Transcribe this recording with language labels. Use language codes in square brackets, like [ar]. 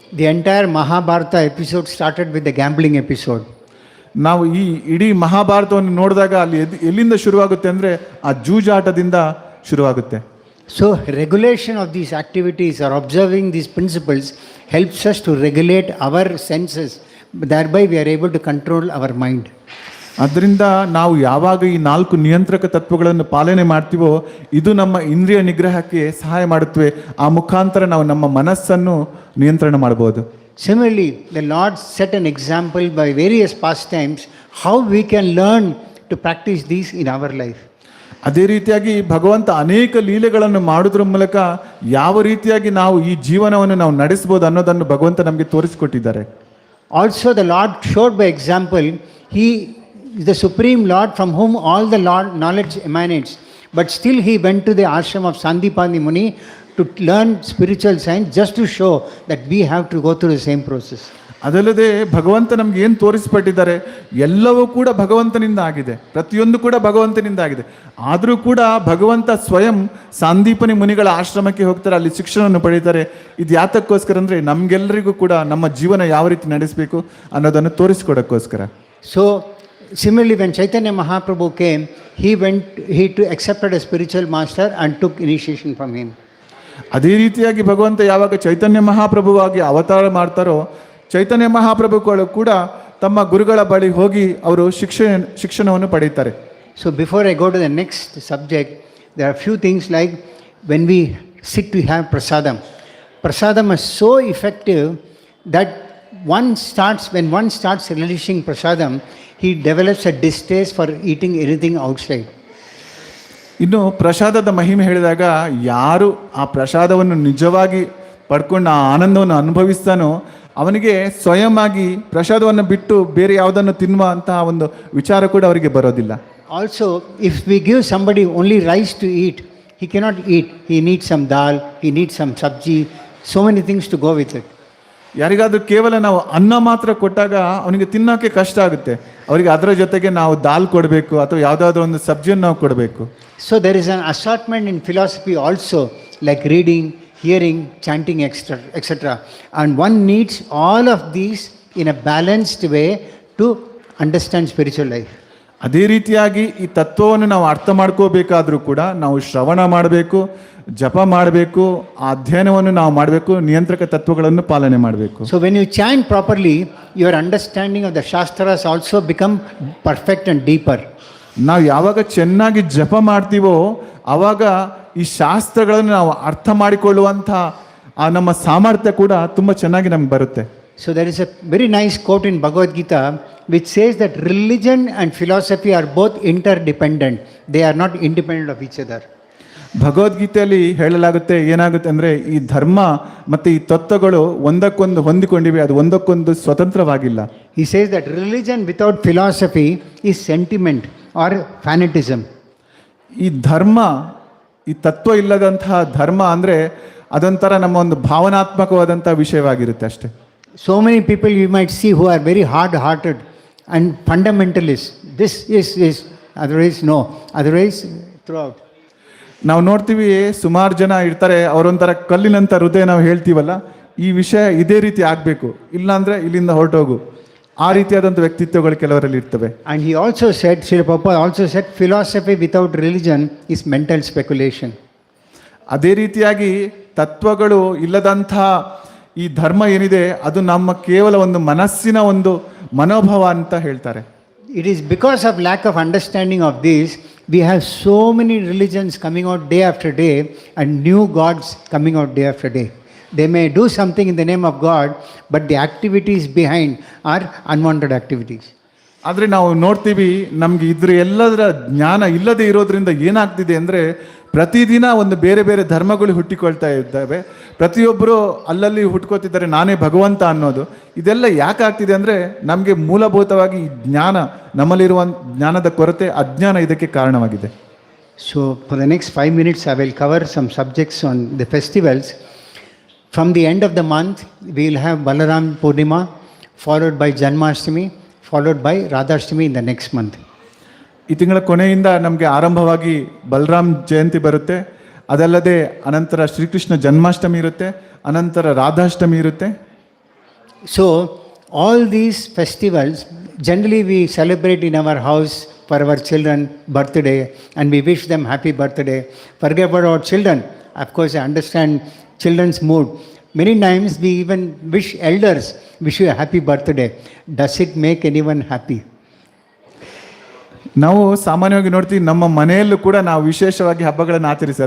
[en] The entire Mahabharata episode started with the gambling episode. [kn] ನಾವು ಈ ಇಡೀ ಮಹಾಭಾರತವನ್ನು ನೋಡಿದಾಗ ಅಲ್ಲಿ ಎಲ್ಲಿಂದ ಶುರುವಾಗುತ್ತೆ ಅಂದರೆ ಆ ಜೂಜಾಟದಿಂದ ಶುರುವಾಗುತ್ತೆ. [en] So regulation of these activities or observing these principles helps us to regulate our senses. Thereby we are able to control our mind. [kn] ಅದರಿಂದ ನಾವು ಯಾವಾಗ ಈ 4 ನಿಯಂತ್ರಕ ತತ್ವಗಳನ್ನು ಪಾಲನೆ ಮಾಡ್ತೀವೋ ಇದು ನಮ್ಮ ಇಂದ್ರಿಯ ನಿಗ್ರಹಕ್ಕೆ ಸಹಾಯ ಮಾಡುತ್ತವೆ. ಆ ಮುಖಾಂತರ ನಾವು ನಮ್ಮ ಮನಸ್ಸನ್ನು ನಿಯಂತ್ರಣ ಮಾಡಬಹುದು. [en] Similarly, the Lord set an example by various pastimes how we can learn to practice these in our life. [kn] ಅದೇ ರೀತಿಯಾಗಿ ಭಗವಂತ ಅನೇಕ ಲೀಲೆಗಳನ್ನು ಮಾಡೋದ್ರ ಮೂಲಕ ಯಾವ ರೀತಿಯಾಗಿ ನಾವು ಈ ಜೀವನವನ್ನು ನಾವು ನಡೆಸಬಹುದು ಅನ್ನೋದನ್ನು ಭಗವಂತ ನಮಗೆ ತೋರಿಸಿಕೊಟ್ಟಿದ್ದಾರೆ. [en] Also the Lord showed by example, He is the Supreme Lord from whom all the Lord knowledge emanates. But still He went to the ashram of Sandipani Muni to learn spiritual science just to show that we have to go through the same process. [kn] ಅದಲ್ಲದೆ ಭಗವಂತ ನಮ್ಗೆ ಏನು ತೋರಿಸ್ಪಟ್ಟಿದ್ದಾರೆ, ಎಲ್ಲವೂ ಕೂಡ ಭಗವಂತನಿಂದ ಆಗಿದೆ, ಪ್ರತಿಯೊಂದು ಕೂಡ ಭಗವಂತನಿಂದ ಆಗಿದೆ. ಆದರೂ ಕೂಡ ಭಗವಂತ ಸ್ವಯಂ ಸಂದೀಪನಿ ಮುನಿಗಳ ಆಶ್ರಮಕ್ಕೆ ಹೋಗ್ತಾರೆ, ಅಲ್ಲಿ ಶಿಕ್ಷಣವನ್ನು ಪಡೀತಾರೆ. ಇದು ಯಾತಕ್ಕೋಸ್ಕರ ಅಂದರೆ ನಮಗೆಲ್ಲರಿಗೂ ಕೂಡ ನಮ್ಮ ಜೀವನ ಯಾವ ರೀತಿ ನಡೆಸಬೇಕು ಅನ್ನೋದನ್ನು ತೋರಿಸ್ಕೊಡೋಕ್ಕೋಸ್ಕರ. [en] So similarly, when Chaitanya Mahaprabhu came, he accepted a spiritual master and took initiation from him. [kn] ಅದೇ ರೀತಿಯಾಗಿ ಭಗವಂತ ಯಾವಾಗ ಚೈತನ್ಯ ಮಹಾಪ್ರಭುವಾಗಿ ಅವತಾರ ಮಾಡ್ತಾರೋ, ಚೈತನ್ಯ ಮಹಾಪ್ರಭುಗಳು ಕೂಡ ತಮ್ಮ ಗುರುಗಳ ಬಳಿ ಹೋಗಿ ಅವರು ಶಿಕ್ಷಣವನ್ನು ಪಡೀತಾರೆ. [en] So before I go to the next subject, there are few things like when we sit to have prasadam. Prasadam is so effective that when one starts relishing prasadam, he develops a distaste for eating anything outside. [kn] ಇನ್ನು ಪ್ರಸಾದದ ಮಹಿಮೆ ಹೇಳಿದಾಗ ಯಾರು ಆ ಪ್ರಸಾದವನ್ನು ನಿಜವಾಗಿ ಪಡ್ಕೊಂಡು ಆ ಆನಂದವನ್ನು ಅನುಭವಿಸ್ತಾನೋ ಅವನಿಗೆ ಸ್ವಯಂವಾಗಿ ಪ್ರಸಾದವನ್ನು ಬಿಟ್ಟು ಬೇರೆ ಯಾವುದನ್ನು ತಿನ್ನುವ ಅಂತಹ ಒಂದು ವಿಚಾರ ಕೂಡ ಅವರಿಗೆ ಬರೋದಿಲ್ಲ. [en] Also, if we give somebody only rice to eat, he cannot eat. He needs some dal, he needs some sabji, so many things to go with it. [kn] ಯಾರಿಗಾದ್ರೂ ಕೇವಲ ನಾವು ಅನ್ನ ಮಾತ್ರ ಕೊಟ್ಟಾಗ ಅವನಿಗೆ ತಿನ್ನೋಕ್ಕೆ ಕಷ್ಟ ಆಗುತ್ತೆ. ಅವರಿಗೆ ಅದರ ಜೊತೆಗೆ ನಾವು ದಾಲ್ ಕೊಡಬೇಕು ಅಥವಾ ಯಾವುದಾದ್ರೂ ಒಂದು ಸಬ್ಜಿಯನ್ನು ನಾವು ಕೊಡಬೇಕು. [en] So there is an assortment in philosophy also, like reading, hearing, chanting, etc. And one needs all of these in a balanced way to understand spiritual life. [kn] ಅದೇ ರೀತಿಯಾಗಿ ಈ ತತ್ವವನ್ನು ನಾವು ಅರ್ಥ ಮಾಡ್ಕೋಬೇಕಾದ್ರೂ ಕೂಡ ನಾವು ಶ್ರವಣ ಮಾಡಬೇಕು, ಜಪ ಮಾಡಬೇಕು, ಆ ಅಧ್ಯಯನವನ್ನು ನಾವು ಮಾಡಬೇಕು, ನಿಯಂತ್ರಕ ತತ್ವಗಳನ್ನು ಪಾಲನೆ ಮಾಡಬೇಕು. [en] So when you chant properly, your understanding of the shastras also become perfect and deeper. [kn] ನಾವು ಯಾವಾಗ ಚೆನ್ನಾಗಿ ಜಪ ಮಾಡ್ತೀವೋ ಆವಾಗ ಈ ಶಾಸ್ತ್ರಗಳನ್ನು ನಾವು ಅರ್ಥ ಮಾಡಿಕೊಳ್ಳುವಂಥ ಆ ನಮ್ಮ ಸಾಮರ್ಥ್ಯ ಕೂಡ ತುಂಬ ಚೆನ್ನಾಗಿ ನಮ್ಗೆ ಬರುತ್ತೆ. [en] So there is a very nice quote in Bhagavad Gita which says that religion and philosophy are both interdependent. They are not independent of each other. [kn] ಭಗವದ್ಗೀತೆಯಲ್ಲಿ ಹೇಳಲಾಗುತ್ತೆ, ಏನಾಗುತ್ತೆ ಅಂದರೆ ಈ ಧರ್ಮ ಮತ್ತು ಈ ತತ್ವಗಳು ಒಂದಕ್ಕೊಂದು ಹೊಂದಿಕೊಂಡಿವೆ, ಅದು ಒಂದಕ್ಕೊಂದು ಸ್ವತಂತ್ರವಾಗಿಲ್ಲ. [en] He says that religion without philosophy is sentiment or fanatism. [kn] ಈ ಧರ್ಮ, ಈ ತತ್ವ ಇಲ್ಲದಂತಹ ಧರ್ಮ ಅಂದರೆ ಅದೊಂಥರ ನಮ್ಮ ಒಂದು ಭಾವನಾತ್ಮಕವಾದಂಥ ವಿಷಯವಾಗಿರುತ್ತೆ ಅಷ್ಟೇ. [en] So many people you might see who are very hard-hearted and fundamentalists. This is, otherwise no, otherwise throw out. [kn] ನಾವು ನೋಡ್ತೀವಿ ಸುಮಾರು ಜನ ಇರ್ತಾರೆ, ಅವರೊಂಥರ ಕಲ್ಲಿನಂಥ ಹೃದಯ ನಾವು ಹೇಳ್ತೀವಲ್ಲ, ಈ ವಿಷಯ ಇದೇ ರೀತಿ ಆಗಬೇಕು, ಇಲ್ಲಾಂದರೆ ಇಲ್ಲಿಂದ ಹೊರಟೋಗು, ಆ ರೀತಿಯಾದಂಥ ವ್ಯಕ್ತಿತ್ವಗಳು ಕೆಲವರಲ್ಲಿ ಇರ್ತವೆ. [en] And he also said, Srila Prabhupada also said, philosophy without religion is mental speculation. [kn] ಅದೇ ರೀತಿಯಾಗಿ ತತ್ವಗಳು ಇಲ್ಲದಂಥ ಈ ಧರ್ಮ ಏನಿದೆ ಅದು ನಮ್ಮ ಕೇವಲ ಒಂದು ಮನಸ್ಸಿನ ಒಂದು ಮನೋಭಾವ ಅಂತ ಹೇಳ್ತಾರೆ. [en] It is because of lack of understanding of this, we have so many religions coming out day after day and new gods coming out day after day. They may do something in the name of God, but the activities behind are unwanted activities. [kn] ಆದರೆ ನಾವು ನೋಡ್ತೀವಿ ನಮಗೆ ಇದ್ರ ಎಲ್ಲದರ ಜ್ಞಾನ ಇಲ್ಲದೆ ಇರೋದ್ರಿಂದ ಏನಾಗ್ತಿದೆ ಅಂದರೆ ಪ್ರತಿದಿನ ಒಂದು ಬೇರೆ ಬೇರೆ ಧರ್ಮಗಳು ಹುಟ್ಟಿಕೊಳ್ತಾ ಇದ್ದಾವೆ. ಪ್ರತಿಯೊಬ್ಬರು ಅಲ್ಲಲ್ಲಿ ಹುಟ್ಕೋತಿದ್ದಾರೆ ನಾನೇ ಭಗವಂತ ಅನ್ನೋದು. ಇದೆಲ್ಲ ಯಾಕೆ ಆಗ್ತಿದೆ ಅಂದರೆ ನಮಗೆ ಮೂಲಭೂತವಾಗಿ ಈ ಜ್ಞಾನ, ನಮ್ಮಲ್ಲಿರುವ ಜ್ಞಾನದ ಕೊರತೆ, ಅಜ್ಞಾನ ಇದಕ್ಕೆ ಕಾರಣವಾಗಿದೆ. [en] So for the next 5 minutes I will cover some subjects on the festivals. From the end of the month we will have Balaram Purnima, followed by Janmashtami, followed by Radhashtami in the next month. [kn] ಈ ತಿಂಗಳ ಕೊನೆಯಿಂದ ನಮಗೆ ಆರಂಭವಾಗಿ ಬಲರಾಮ್ ಜಯಂತಿ ಬರುತ್ತೆ, ಅದಲ್ಲದೆ ಅನಂತರ ಶ್ರೀಕೃಷ್ಣ ಜನ್ಮಾಷ್ಟಮಿ ಇರುತ್ತೆ, ಅನಂತರ ರಾಧಾಷ್ಟಮಿ ಇರುತ್ತೆ. [en] So all these festivals Generally, we celebrate in our house for our children birthday and we wish them happy birthday. Forget about our children. Of course, I understand children's mood. Many times we even wish elders wish you a happy birthday. Does it make anyone happy? [kn] ನಾವು ಸಾಮಾನ್ಯವಾಗಿ ನೋಡ್ತೀವಿ, ನಮ್ಮ ಮನೆಯಲ್ಲೂ ಕೂಡ ನಾವು ವಿಶೇಷವಾಗಿ ಹಬ್ಬಗಳನ್ನು ಆಚರಿಸ್ತೀವಿ.